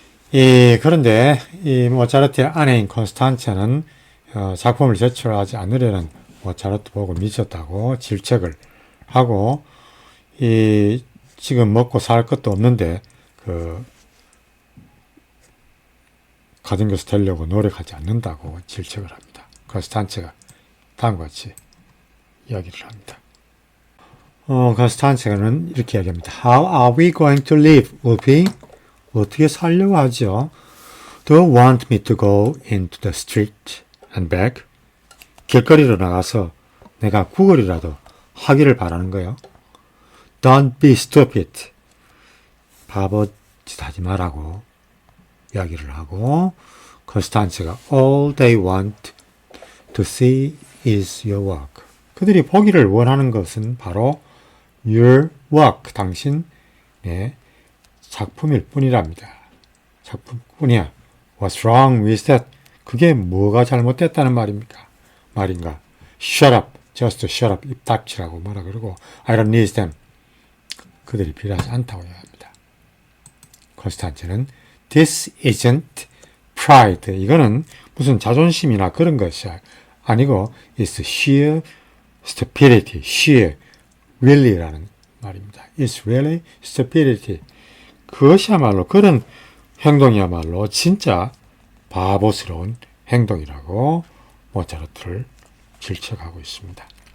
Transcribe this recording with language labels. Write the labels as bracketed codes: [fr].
[ko] 그런데 이 모차르트의 아내인 콘스탄체는 작품을 제출하지 않으려는 모차르트 보고 미쳤다고 질책을 하고 지금 먹고 살 것도 없는데 가정교사 되려고 노력하지 않는다고 질책을 합니다. 콘스탄체가 다음과 같이 이야기를 합니다. 콘스탄체는 이렇게 이야기합니다. [en] How are we going to live, 우피? [ko] 어떻게 살려고 하죠? [en] Do you want me to go into the street and beg? [ko] 길거리로 나가서 내가 구걸이라도 하기를 바라는 거예요. [en] Don't be stupid. [ko] 바보짓 하지 말라고 이야기를 하고, 컨스탄츠가 [en] All they want to see is your work. [ko] 그들이 보기를 원하는 것은 바로 your work, 당신의 작품일 뿐이랍니다. 작품뿐이야. [en] What's wrong with that? [ko] 그게 뭐가 잘못됐다는 말인가? [en] Shut up. Just shut up. [ko] 입 닥치라고 뭐라 그러고 [en] I don't need them. [ko] 그들이 필요하지 않다고 합니다. [en] 컨스탄츠는 This isn't pride. [ko] 이거는 무슨 자존심이나 그런 것이 아니고 [en] It's sheer stupidity. [ko] Sheer really라는 말입니다. [en] It's really stupidity. [ko] 그것이야말로 그런 행동이야말로 진짜 바보스러운 행동이라고 모차르트를 질책하고 있습니다.